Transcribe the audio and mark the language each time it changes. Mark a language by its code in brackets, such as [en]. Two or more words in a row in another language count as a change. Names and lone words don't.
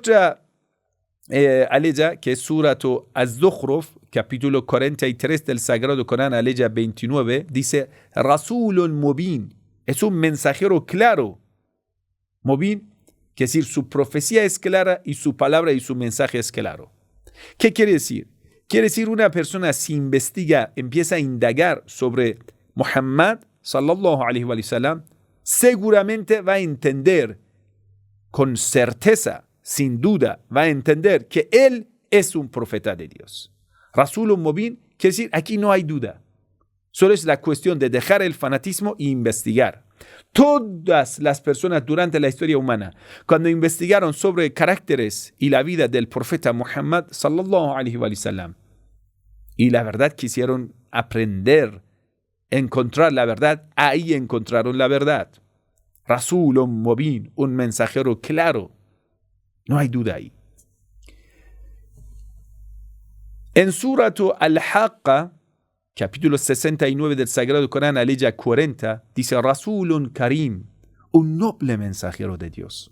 [es] En otra aleja, que es Suratu Az-Zukhruf, capítulo 43 del Sagrado Corán, aleja 29, dice, [ar] رسول مبين, [es] es un mensajero claro. Mubin, que es decir, su profecía es clara y su palabra y su mensaje es claro. ¿Qué quiere decir? Quiere decir una persona si investiga, empieza a indagar sobre Muhammad, [ar] صلى الله عليه وسلم, [es] seguramente va a entender con certeza, sin duda, va a entender que él es un profeta de Dios. [ar] رسول مبين, [es] quiere decir, aquí no hay duda. Solo es la cuestión de dejar el fanatismo e investigar. Todas las personas durante la historia humana, cuando investigaron sobre caracteres y la vida del profeta Muhammad, [ar] صلى الله عليه وسلم, [es] y la verdad quisieron aprender, encontrar la verdad, ahí encontraron la verdad. [ar] رسول مبين, [es] un mensajero claro. No hay duda ahí. En Suratu Al-Haqqa, capítulo 69 del Sagrado Corán, aleja 40, dice [ar] رسول كريم, [es] un noble mensajero de Dios.